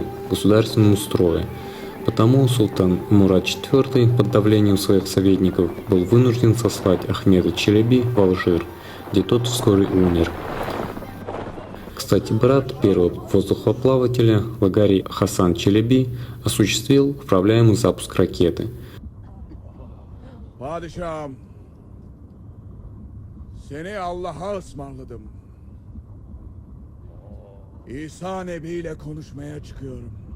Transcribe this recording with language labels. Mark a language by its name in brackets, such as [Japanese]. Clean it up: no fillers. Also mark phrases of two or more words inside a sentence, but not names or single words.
[Russian] государственному строю, потому султан Мурад IV под давлением своих советников был вынужден сослать Ахмеда Челеби в Алжир, где тот вскоре умер. Кстати, брат первого воздухоплавателя Лагари Хасан Челеби осуществил управляемый запуск ракеты. [Turkish] Padişahım, seni Allah'a ısmarladım. İsa Nebi ile konuşmaya çıkıyorum.